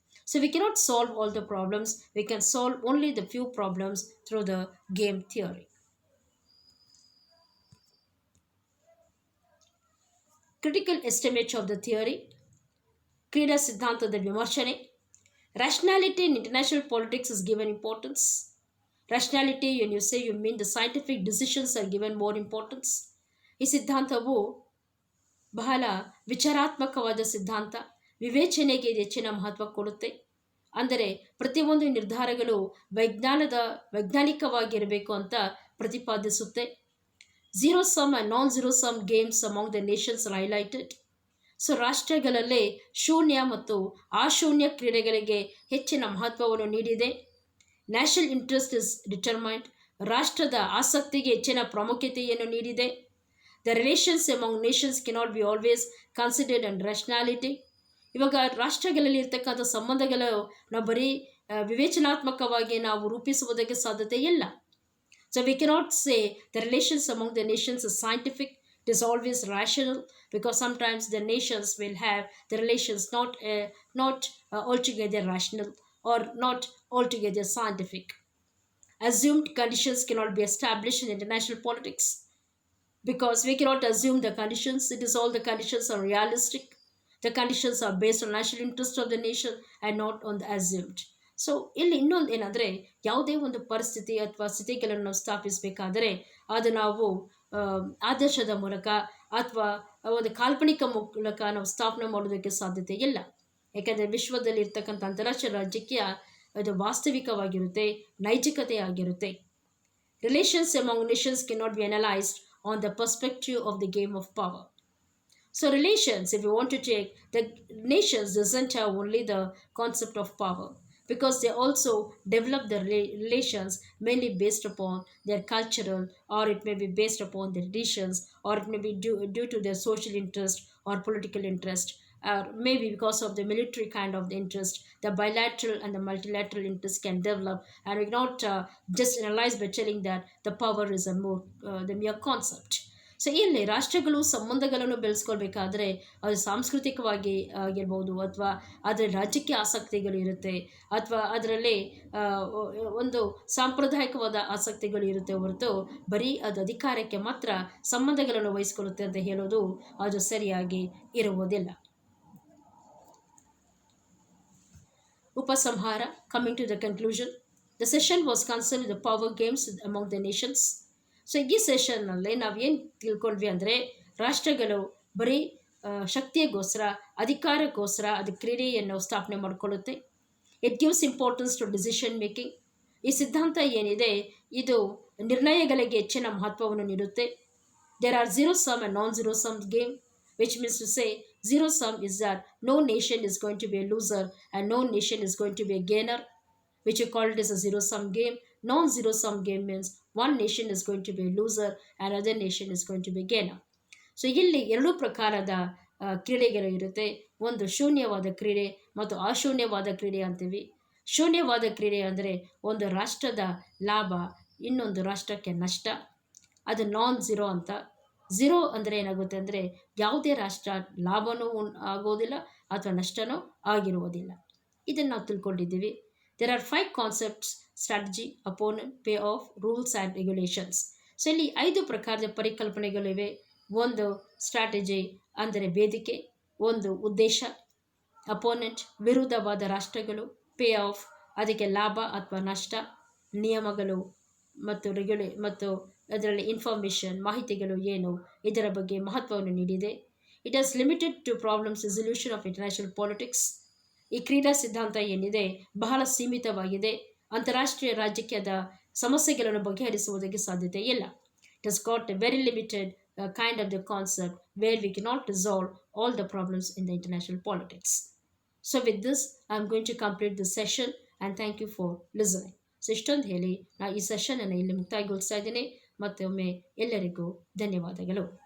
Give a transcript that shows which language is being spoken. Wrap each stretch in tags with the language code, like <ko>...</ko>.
<en>So we cannot solve all the problems, we can solve only the few problems through the game theory. Critical estimate of the theory,</en> <kn>ಕ್ರೀಡಾ ಸಿದ್ಧಾಂತದ ವಿಮರ್ಶನೆ.</kn> <en>Rationality in international politics is given importance. Rationality, when you say, you mean the scientific decisions are given more importance.</en> <kn>ಈ ಸಿದ್ಧಾಂತವು ಬಹಳ ವಿಚಾರಾತ್ಮಕವಾದ ಸಿದ್ಧಾಂತ, ವಿವೇಚನೆಗೆ ಹೆಚ್ಚಿನ ಮಹತ್ವ ಕೊಡುತ್ತೆ. ಅಂದರೆ ಪ್ರತಿಯೊಂದು ನಿರ್ಧಾರಗಳು ವೈಜ್ಞಾನಿಕವಾಗಿರಬೇಕು ಅಂತ ಪ್ರತಿಪಾದಿಸುತ್ತೆ.</kn> <en>Zero sum and non zero sum games among the nations are highlighted.</en> <kn>So ರಾಷ್ಟ್ರಗಳಲ್ಲೇ ಶೂನ್ಯ ಮತ್ತು ಅಶೂನ್ಯ ಕ್ರೀಡೆಗಳಿಗೆ ಹೆಚ್ಚಿನ ಮಹತ್ವವನ್ನು ನೀಡಿದೆ.</kn> <en>national interest is determined,</en> <kn>ರಾಷ್ಟ್ರದ ಆಸಕ್ತಿಗೆ ಹೆಚ್ಚಿನ ಪ್ರಾಮುಖ್ಯತೆಯನ್ನು ನೀಡಿದೆ.</kn> <en>The relations among nations cannot be always considered and rationality.</en> <kn>ಇವಾಗ ರಾಷ್ಟ್ರಗಳಲ್ಲಿ ಇರ್ತಕ್ಕಂಥ ಸಂಬಂಧಗಳು ನಾವು ಬರೀ ವಿವೇಚನಾತ್ಮಕವಾಗಿ ನಾವು ರೂಪಿಸುವುದಕ್ಕೆ ಸಾಧ್ಯತೆ ಇಲ್ಲ.</kn> <en>So we cannot say the relations among the nations is scientific. It is always rational, because sometimes the nations will have the relations not altogether rational or not altogether scientific. Assumed conditions cannot be established in international politics, because we cannot assume the conditions. It is all the conditions are realistic. The conditions are based on national interest of the nation and not on the assumed.</en> <kn>So ಇಲ್ಲಿ ಇನ್ನೊಂದು ಏನಂದರೆ, ಯಾವುದೇ ಒಂದು ಪರಿಸ್ಥಿತಿ ಅಥವಾ ಸ್ಥಿತಿಗಳನ್ನು ನಾವು ಸ್ಥಾಪಿಸಬೇಕಾದರೆ ಅದು ನಾವು ಆದರ್ಶದ ಮೂಲಕ ಅಥವಾ ಒಂದು ಕಾಲ್ಪನಿಕ ಮೂಲಕ ನಾವು ಸ್ಥಾಪನೆ ಮಾಡೋದಕ್ಕೆ ಸಾಧ್ಯತೆ ಇಲ್ಲ. ಯಾಕೆಂದರೆ ವಿಶ್ವದಲ್ಲಿ ಇರ್ತಕ್ಕಂಥ ಅಂತಾರಾಷ್ಟ್ರೀಯ ರಾಜಕೀಯ ಅದು ವಾಸ್ತವಿಕವಾಗಿರುತ್ತೆ, ನೈತಿಕತೆ ಆಗಿರುತ್ತೆ.</kn> <en>Relations among nations cannot be analysed on the perspective of the game of power. So relations, if you want to take, the nations doesn't have only the concept of power, because they also develop the relations mainly based upon their cultural, or it may be based upon their traditions, or it may be due to their social interest or political interest, or maybe because of the military kind of the interest. The bilateral and the multilateral interest can develop, and we cannot just analyze by telling that the power is the mere concept.</en> <kn>So ಇಲ್ಲಿ ರಾಷ್ಟ್ರಗಳು ಸಂಬಂಧಗಳನ್ನು ಬೆಳೆಸ್ಕೊಳ್ಬೇಕಾದ್ರೆ ಅದು ಸಾಂಸ್ಕೃತಿಕವಾಗಿ ಆಗಿರ್ಬೋದು, ಅಥವಾ ಅದರ ರಾಜಕೀಯ ಆಸಕ್ತಿಗಳು ಇರುತ್ತೆ, ಅಥವಾ ಅದರಲ್ಲಿ ಒಂದು ಸಾಂಪ್ರದಾಯಿಕವಾದ ಆಸಕ್ತಿಗಳು ಇರುತ್ತೆ ಹೊರತು ಬರೀ ಅದು ಅಧಿಕಾರಕ್ಕೆ ಮಾತ್ರ ಸಂಬಂಧಗಳನ್ನು ವಹಿಸ್ಕೊಳ್ಳುತ್ತೆ ಅಂತ ಹೇಳೋದು ಅದು ಸರಿಯಾಗಿ ಇರುವುದಿಲ್ಲ.</kn> <en>ಉಪಸಂಹಾರ, coming to the conclusion, the session was concern the power games among the nations.</en> <kn>So ಈ ಸೆಷನ್ನಲ್ಲಿ ನಾವೇನು ತಿಳ್ಕೊಂಡ್ವಿ ಅಂದರೆ, ರಾಷ್ಟ್ರಗಳು ಬರೀ ಶಕ್ತಿಗೋಸ್ಕರ, ಅಧಿಕಾರಕ್ಕೋಸ್ಕರ ಅದು ಕ್ರೀಡೆಯನ್ನು ಸ್ಥಾಪನೆ ಮಾಡಿಕೊಳ್ಳುತ್ತೆ.</kn> <en>It gives importance to decision making.</en> <kn>ಈ ಸಿದ್ಧಾಂತ ಏನಿದೆ ಇದು ನಿರ್ಣಯಗಳಿಗೆ ಹೆಚ್ಚಿನ ಮಹತ್ವವನ್ನು ನೀಡುತ್ತೆ.</kn> <en>There are zero sum and non zero sum game, which means to say zero sum is that no nation is going to be a loser and no nation is going to be a gainer, which you call it as a zero sum game. Non-zero sum game means one nation is going to be a loser and other nation is going to be a gainer.</en> <kn>So ಇಲ್ಲಿ ಎರಡು ಪ್ರಕಾರದ ಕ್ರೀಡೆಗಳು ಇರುತ್ತೆ. ಒಂದು ಶೂನ್ಯವಾದ ಕ್ರೀಡೆ ಮತ್ತು ಅಶೂನ್ಯವಾದ ಕ್ರೀಡೆ ಅಂತೀವಿ. ಶೂನ್ಯವಾದ ಕ್ರೀಡೆ ಅಂದರೆ ಒಂದು ರಾಷ್ಟ್ರದ ಲಾಭ ಇನ್ನೊಂದು ರಾಷ್ಟ್ರಕ್ಕೆ ನಷ್ಟ, ಅದು ನಾನ್ ಝೀರೋ ಅಂತ. ಝೀರೋ ಅಂದರೆ ಏನಾಗುತ್ತೆ ಅಂದರೆ ಯಾವುದೇ ರಾಷ್ಟ್ರ ಲಾಭನೂ ಆಗೋದಿಲ್ಲ ಅಥವಾ ನಷ್ಟನೂ ಆಗಿರುವುದಿಲ್ಲ. ಇದನ್ನು ನಾವು ತಿಳ್ಕೊಂಡಿದ್ದೀವಿ.</kn> <en>There are 5 concepts: strategy, opponent, pay off, rules and regulations.</en> <kn>So ಇಲ್ಲಿ 5 ಪ್ರಕಾರದ ಪರಿಕಲ್ಪನೆಗಳಿವೆ. ಒಂದು ಸ್ಟ್ರಾಟಜಿ ಅಂದರೆ ವೇದಿಕೆ, ಒಂದು ಉದ್ದೇಶ, ಅಪೋನೆಂಟ್ ವಿರುದ್ಧವಾದ ರಾಷ್ಟ್ರಗಳು, ಪೇ ಆಫ್ ಅದಕ್ಕೆ ಲಾಭ ಅಥವಾ ನಷ್ಟ, ನಿಯಮಗಳು ಮತ್ತು ಅದರಲ್ಲಿ ಇನ್ಫಾರ್ಮೇಷನ್ ಮಾಹಿತಿಗಳು ಏನು ಇದರ ಬಗ್ಗೆ ಮಹತ್ವವನ್ನು ನೀಡಿದೆ.</kn> <en>It was limited to problems resolution of international politics.</en> <kn>ಈ ಕ್ರೀಡಾ ಸಿದ್ಧಾಂತ ಏನಿದೆ ಬಹಳ ಸೀಮಿತವಾಗಿದೆ, ಅಂತಾರಾಷ್ಟ್ರೀಯ ರಾಜಕೀಯದ ಸಮಸ್ಯೆಗಳನ್ನು ಬಗೆಹರಿಸುವುದಕ್ಕೆ ಸಾಧ್ಯತೆ ಇಲ್ಲ.</kn> <en>It has got a very limited kind of the concept where we cannot resolve all the problems in the international politics. So with this, I'm going to complete this session and thank you for listening.</en> <kn>So ಇಷ್ಟೊಂದು ಹೇಳಿ ನಾನು ಈ ಸೆಷನನ್ನು ಇಲ್ಲಿ ಮುಕ್ತಾಯಗೊಳಿಸ್ತಾ ಇದ್ದೀನಿ. ಮತ್ತೊಮ್ಮೆ ಎಲ್ಲರಿಗೂ ಧನ್ಯವಾದಗಳು.</kn>